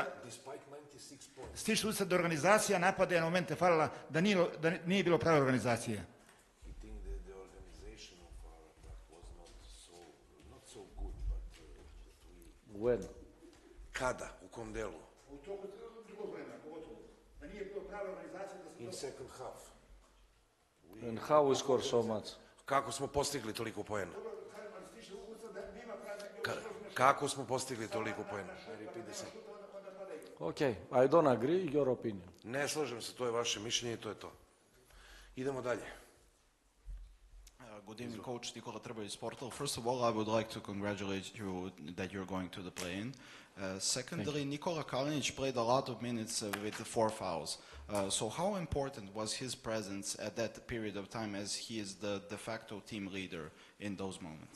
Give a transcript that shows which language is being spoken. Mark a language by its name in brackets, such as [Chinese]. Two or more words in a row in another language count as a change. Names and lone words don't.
[Serbian] Stiče se utisak da organizacija napada je na momente falila, da nije bilo prave organizacije. [English] When? [Serbian] Kada? U kom delu? U toku drugog vremena, pogotovo. Da nije bilo prave organizacije da se... [English] In second half. And how we score so much? [Serbian] Kako smo postigli toliko poena? Kako smo postigli toliko poena? [English] Okay, I don't agree, your opinion. [Serbian] Ne slažem se, to je vaše mišljenje i to je to. Idemo dalje. [English] Good evening, Coach Nikola Treba iz Portal. First of all, I would like to congratulate you that you're going to the play-in. Secondly, Nikola Kalinic played a lot of minutes with 4 fouls. So how important was his presence at that period of time, as he is the de facto team leader in those moments?